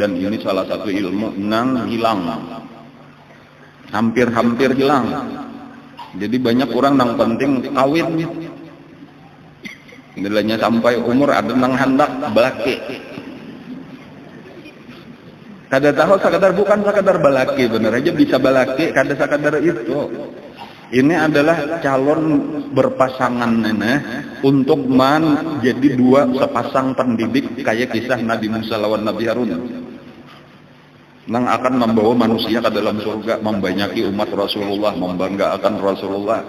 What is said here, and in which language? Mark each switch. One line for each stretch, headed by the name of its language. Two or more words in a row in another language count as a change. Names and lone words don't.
Banjar: Dan ini salah satu ilmu nang hilang, hampir hilang. Jadi banyak orang nang penting kawin, nilainya sampai umur ada nang hendak balaki. Kada tahu sekadar, bukan sekadar balaki, bener aja bisa balaki, kada sekadar itu.
Indonesian: Ini adalah calon berpasangan untuk menjadi dua sepasang pendidik kayak kisah Nabi Musa lawan Nabi Harun. Nang akan membawa manusia ke dalam surga, membanyaki umat Rasulullah, membanggakan Rasulullah.